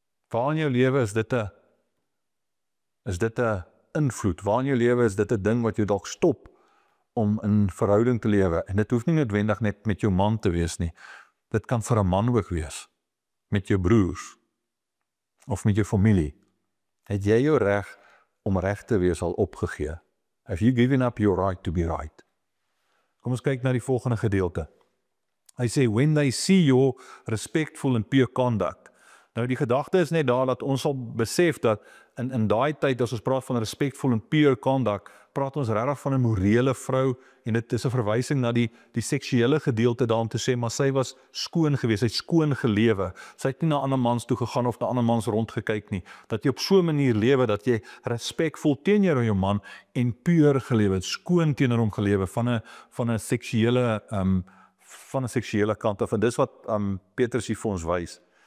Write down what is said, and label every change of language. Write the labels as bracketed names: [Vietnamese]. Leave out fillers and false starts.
[Afrikaans] Waar in jou lewe is dit 'n invloed? Waar in jou lewe is dit 'n ding wat jou dalk stop om in verhouding te lewe? En dit hoef nie noodwendig net met jou man te wees nie. Dit kan vir 'n man ook wees, met jou broers, of met jou familie. Het jy jou reg om reg te wees al opgegee? [English] Have you given up your right to be right? [Afrikaans] Kom ons kyk na die volgende gedeelte. Hy sê, [English] when they see your respectful and pure conduct. [Afrikaans] Nou die gedagte is net daar dat ons sal besef dat in daai tyd, as ons praat van [English] respectful and pure conduct, [Afrikaans] praat ons regtig van 'n morele vrou, en dit is 'n verwysing na die seksuele gedeelte daar om te sê, maar sy was skoon geweest, sy het skoon gelewe. Sy het nie na ander mans toe gegaan of na ander mans rondgekyk nie. Dat jy op so 'n manier lewe dat jy respekvol teenoor jou man en puur gelewe het, skoon teenoor hom gelewe van 'n seksuele kant af. En dis wat Petrus hier vir ons wys.